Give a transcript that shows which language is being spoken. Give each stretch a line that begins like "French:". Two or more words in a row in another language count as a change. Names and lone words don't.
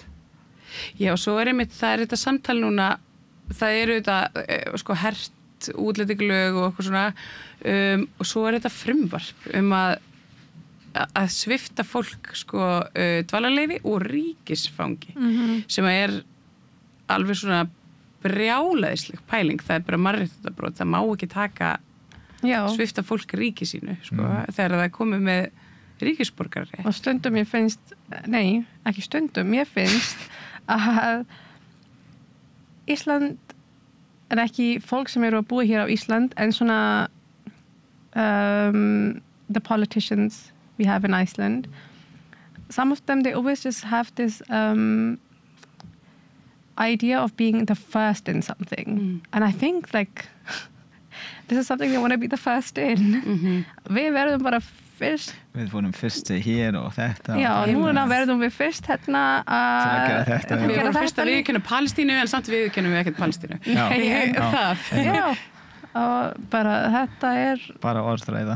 Icelandic: Já, og svo er einmitt, það er þetta samtal núna, það eru þetta sko hert útlendingalög og eitthvað svona og svo er þetta frumvarp að svipta fólk sko dvalarleyfi og ríkisfangi sem er alveg svona brjálæðisleg pæling, það er bara mannréttindabrot, það má ekki taka svipta fólk ríki sínu sko, þegar það er komið með ríkisborgari. Og stundum ég finnst, nei, ekki stundum, ég finnst að Ísland en ekki fólk sem eru að búa hér á Ísland en svona
English: the politicians we have in Iceland, some of them, they always just have this idea of being the first in something. And I think like this is something they want to be the first in.
Icelandic: Við verðum bara fyrst. Við vorum fyrst hér og þetta. Já, núna verðum við fyrst hérna að gera þetta. Við vorum fyrst að viðurkenna Palestínu en samt viðurkennum við ekkert Palestínu. Já, og bara þetta er bara orðræða.